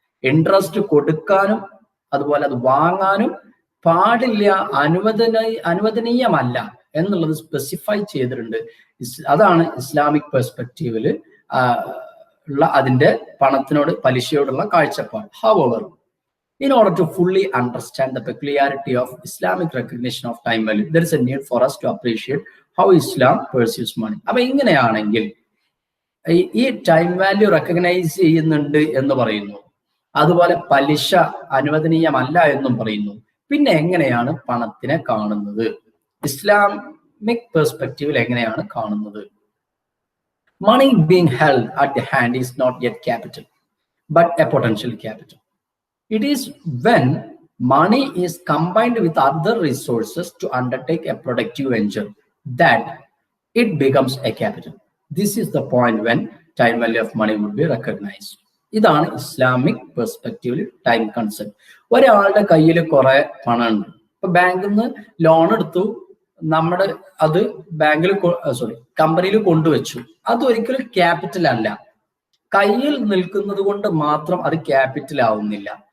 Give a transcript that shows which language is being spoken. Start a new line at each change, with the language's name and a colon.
Malayalam: Interest കൊടുക്കാനും അതുപോലെ അത് വാങ്ങാനും പാടില്ല, അനുവദനീയമല്ല എന്നുള്ളത് സ്പെസിഫൈ ചെയ്തിട്ടുണ്ട്. അതാണ് ഇസ്ലാമിക് പെർസ്പെക്റ്റീവില് ഉള്ള അതിന്റെ പണത്തിനോട് പലിശയോടുള്ള കാഴ്ചപ്പാട്.
English: However, in order to fully understand the peculiarity of Islamic recognition of time value, there is a need for us to appreciate how Islam perceives money.
Malayalam: അപ്പൊ ഇങ്ങനെയാണെങ്കിൽ ഈ ടൈം വാല്യൂ റെക്കഗ്നൈസ് ചെയ്യുന്നുണ്ട് എന്ന് പറയുന്നു, അതുപോലെ പലിശ അനുവദനീയമല്ല എന്നും പറയുന്നു, പിന്നെ എങ്ങനെയാണ് പണത്തിനെ കാണുന്നത്, ഇസ്ലാമിക് പെർസ്പെക്റ്റീവിൽ എങ്ങനെയാണ് കാണുന്നത്?
English: Money being held at the hand is not yet capital, but a potential capital. It is when money is combined with other resources to undertake a productive venture that it becomes a capital. This is the point when time value of money would be recognized.
Malayalam: ഇതാണ് Islamic പെർസ്പെക്റ്റീവിൽ time concept. ഒരാളുടെ കയ്യിൽ കുറെ പണമുണ്ട്, ഇപ്പൊ ബാങ്കിൽ നിന്ന് loan എടുത്തു, നമ്മുടെ അത് ബാങ്കിൽ കമ്പനിയിൽ കൊണ്ടുവച്ചു, അത് ഒരിക്കലും ക്യാപിറ്റൽ അല്ല. കയ്യിൽ നിൽക്കുന്നത് കൊണ്ട് മാത്രം അത് ക്യാപിറ്റൽ ആവുന്നില്ല.